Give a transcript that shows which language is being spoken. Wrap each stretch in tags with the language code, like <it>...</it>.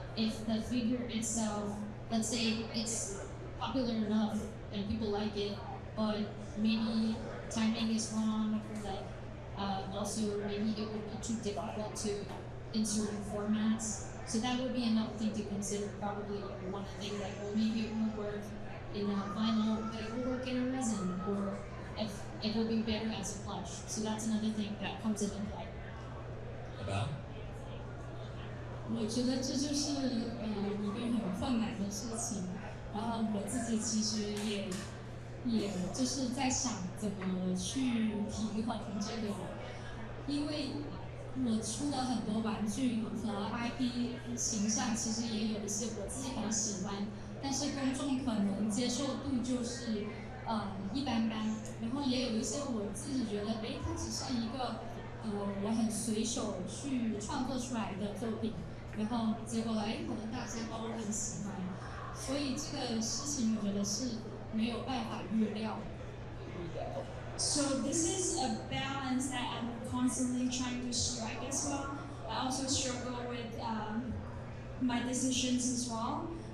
<en>If the figure itself, let's say it's popular enough and people like it, but maybe timing is wrong, or like also maybe it would be too difficult to insert in formats. So that would be another thing to consider. Probably you want to think like, well, maybe it won't work in a vinyl, but it will work in a resin, or if it will be better as a plush. So that's another thing that comes into play. About?</en> <zh>我觉得这就是一个很困难的事情，然后我自己其实也就是在想怎么去平衡这个，因为我出了很多玩具和 IP 形象，其实也有一些我自己很喜欢，但是公众可能接受度就是一般般，然后也有一些我自己觉得，它只是一个我很随手去创作出来的作品。然后结果可能大家都很喜欢，所以这个事情我觉得是没有办法预料。</zh> <en>So this is a balance that I'm constantly trying to strike as well. I also struggle with my decisions as well.</en>